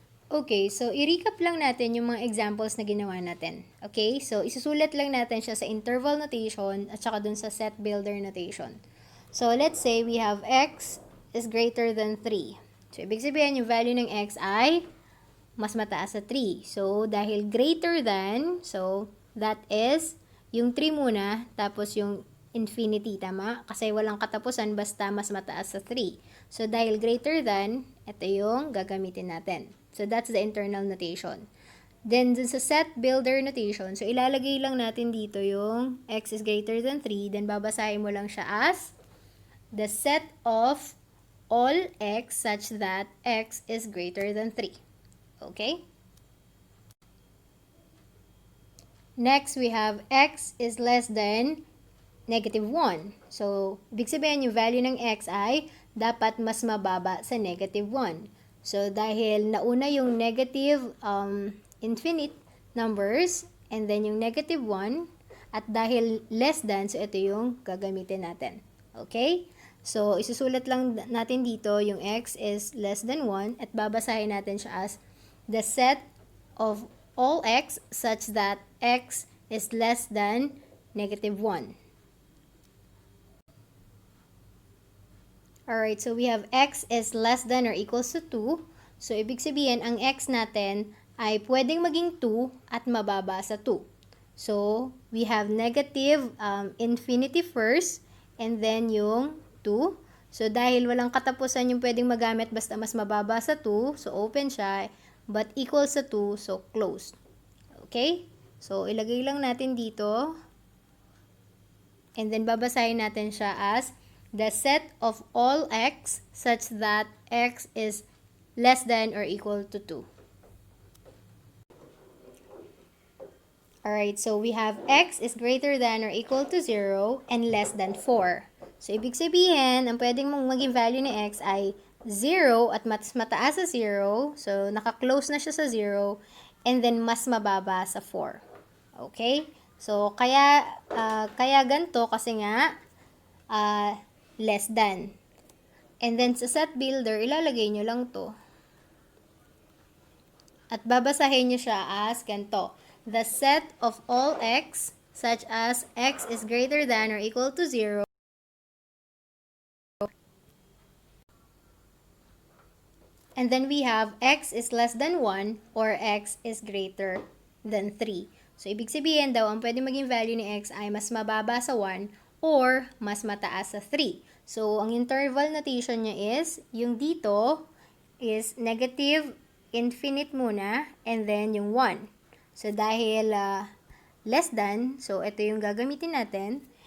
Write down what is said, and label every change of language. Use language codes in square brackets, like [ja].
[tl] Okay, so i-recap lang natin yung mga examples na ginawa natin. Okay, so isusulat lang natin siya sa interval notation at saka dun sa set builder notation. [en] So let's say we have x is greater than 3. [tl] So ibig sabihin yung value ng x ay mas mataas sa 3. So dahil greater than, so that is yung 3 muna, tapos yung infinity, tama? Kasi walang katapusan basta mas mataas sa 3. So dahil greater than, ito yung gagamitin natin. [en] So, that's the internal notation. Then, [tl] dun sa set builder notation, so ilalagay lang natin dito yung [en] x is greater than 3, then [tl] babasahin mo lang siya [en] as the set of all x such that x is greater than 3. Okay? Next, we have x is less than negative 1. [tl] So, ibig sabihin yung value ng x ay dapat mas mababa sa negative 1. So, dahil nauna yung negative infinite numbers and then yung negative 1 at dahil less than, so ito yung gagamitin natin. Okay? [en] So, [tl] isusulat lang natin dito yung [en] x is less than 1 [tl] at babasahin natin siya [en] as the set of all x such that x is less than negative 1. Alright, so we have x is less than or equals to 2. [tl] So, ibig sabihin, ang x natin ay pwedeng maging 2 at mababa sa 2. [en] So, we have negative infinity first and then yung 2. [tl] So, dahil walang katapusan yung pwedeng magamit basta mas mababa sa 2, so open siya, but equals sa 2, so closed. Okay? So, ilagay lang natin dito. [en] And then, [tl] babasahin natin siya [en] as the set of all x such that x is less than or equal to 2. Alright, so we have x is greater than or equal to 0 and less than 4. [tl] So, ibig sabihin, ang pwedeng mong maging value ni x ay 0 at mas mataas sa 0. So, naka-close na siya sa 0 and then mas mababa sa 4. Okay? So, kaya ganito kasi nga, less than. And then, sa set builder, ilalagay nyo lang to. At babasahin nyo siya as ganito. [en] The set of all x, such as x is greater than or equal to 0, and then we have x is less than 1 or x is greater than 3. [tl] So, ibig sabihin daw, ang pwede maging value ni x ay mas mababa sa 1 or mas mataas sa 3. So, ang interval notation niya is, yung dito is negative infinite muna and then yung 1. So, dahil less than, so ito yung gagamitin natin.